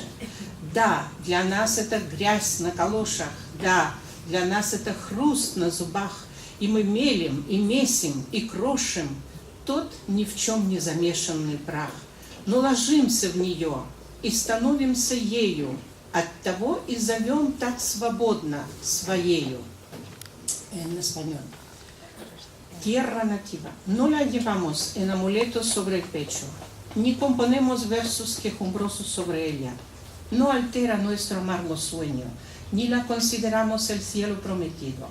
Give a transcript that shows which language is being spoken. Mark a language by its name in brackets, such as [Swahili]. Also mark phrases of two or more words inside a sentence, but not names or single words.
[Russian] Да, для нас это грязь на калошах, да, для нас это хруст на зубах, и мы мелем, и месим, и крошим тот ни в чем не замешанный прах. Но ложимся в нее и становимся ею, оттого и зовем так свободно своею. [Spanish] En español. Tierra nativa. No la llevamos en amuletos sobre el pecho, ni componemos versos quejumbrosos sobre ella. No altera nuestro amargo sueño, ni la consideramos el cielo prometido.